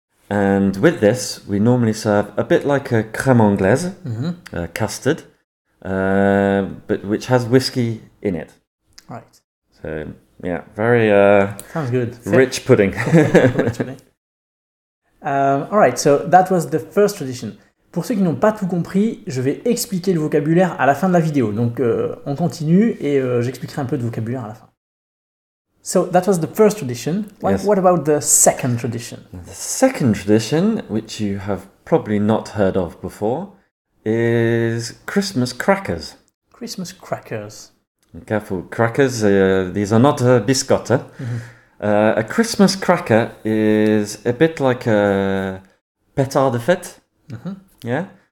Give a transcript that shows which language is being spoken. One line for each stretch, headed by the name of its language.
English: And with this, we normally serve a bit like a crème anglaise, custard, but which has whiskey in it. Right. So, yeah, very sounds good. Rich pudding. Rich pudding. Alright, so that was the first tradition.
French: Pour ceux qui n'ont pas tout compris, je vais expliquer le vocabulaire à la fin de la vidéo. Donc on continue et j'expliquerai un peu de vocabulaire à la fin.
English: So that was the first tradition. What about the second tradition? The second tradition, which you have probably not heard of before, is Christmas crackers. Christmas crackers. Careful, crackers, these are not biscotti. A Christmas cracker is a bit like a
French: pétard de fête.
English: Yeah.